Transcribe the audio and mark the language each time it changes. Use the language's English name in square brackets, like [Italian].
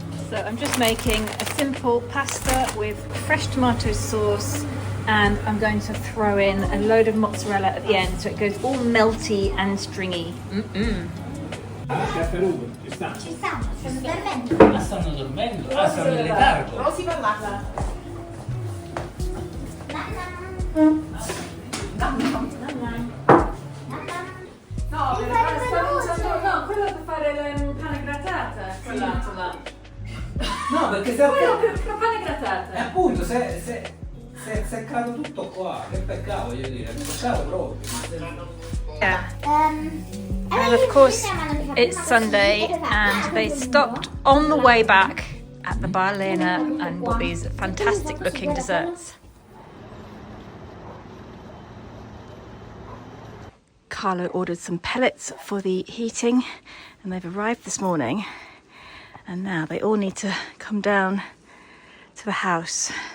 [English] So I'm just making a simple pasta with fresh tomato sauce, and I'm going to throw in a load of mozzarella at the end so it goes all melty and stringy. [Italian] Ci stanno, stanno dormendo. Ah, stanno dormendo? Ah, stanno in letargo. Rosie va là. No, quello per fare la panna grattata, quell'altro là. No, perché Quello per la panna grattata. appunto, se Si è seccato tutto qua, che peccato, voglio dire, peccato proprio. [English] Yeah. And of course, it's Sunday, and they stopped on the way back at the Bar Lena and bought these fantastic looking desserts. Carlo ordered some pellets for the heating, and they've arrived this morning, and now they all need to come down to the house.